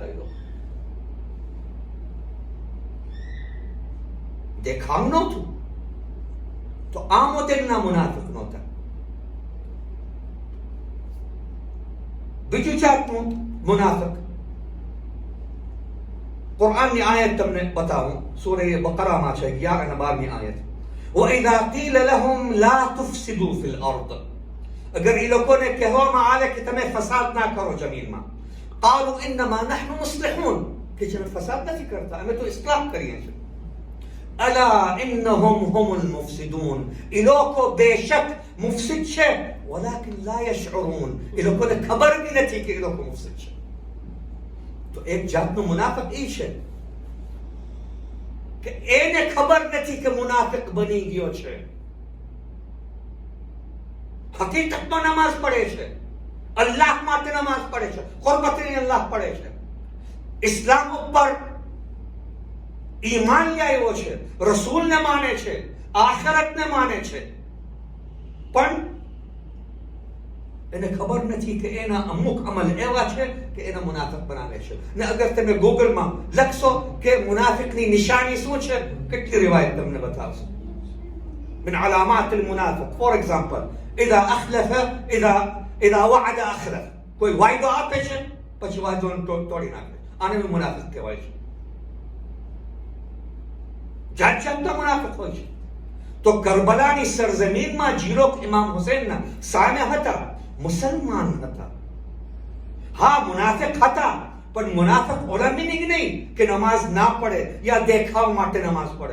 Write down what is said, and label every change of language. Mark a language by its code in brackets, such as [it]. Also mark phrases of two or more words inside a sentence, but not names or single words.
[gu] એ લોકો દેખાવ નહોતું, તો આ મોડેલના મુનાફિક નહોતા. બીજું જાતનું મુનાફિક કુરાનની આયત તમને બતાવું, સૂરે બકરામાં છે 11 અને 12મી આયત. [ar] وَإِذَا قِيلَ لَهُمْ لَا تُفْسِدُوا فِي الْأَرْضِ, [gu] અગર એ લોકોને કહેવામાં આવે કે તમે ફસાદ ના કરો જમીનમાં, [ar] قَالُوا إِنَّمَا نَحْنُ مُصْلِحُونَ, [gu] કે અમે ફસાદ નથી કરતા, અમે તો ઇસ્લાહ કરીએ છીએ. [ar] أَلَا إِنَّهُمْ هُمُ الْمُفْسِدُونَ, [gu] એ લોકો બેશક મુફસિદ છે, [ar] وَلَكِنْ لَا يَشْعُرُونَ, [gu] એ લોકોને ખબર બી નથી કે એ લોકો મુફસિદ છે. તો એક જાતનું મુનાફિક એ છે કે એને ખબર નથી કે મુનાફિક બની ગયો છે. હકીકતમાં નમાઝ પડે છે, અલ્લાહ માટે નમાઝ પડે છે, [ar] قربةً إلى الله [gu] પડે છે, ઇસ્લામ ઉપર ઈમાન લાવ્યો છે, રસૂલને માને છે, આખિરતને માને છે, પણ એને ખબર નથી કે એના અમુક અમલ એવા છે કે એને મુનાફિક બનાવે છે. ને અગર તમે ગૂગલમાં લખશો કે મુનાફિકની નિશાની શું છે, કેટલી રિવાયત તમને બતાવશે. [ar] من علامات المنافق, [en] for example, [ar] إذا أخلف إذا وعد أخلف, [gu] કોઈ વાયદો આપે છે પછી વાયદો તોડી નાખે, આને મુનાફિક કહેવાય છે. જાત જાતના મુનાફિક હોય છે. તો કરબલાની સરજમીનમાં જીરોક ઇમામ હુસૈનના સામે હતા, મુસલમાન હતા. હા, મુનાફિક હતા, પણ મુનાફિક ઓલા મિનિંગ નહીં કે નમાઝ ના પડે યા દેખાવ માટે નમાઝ પડે.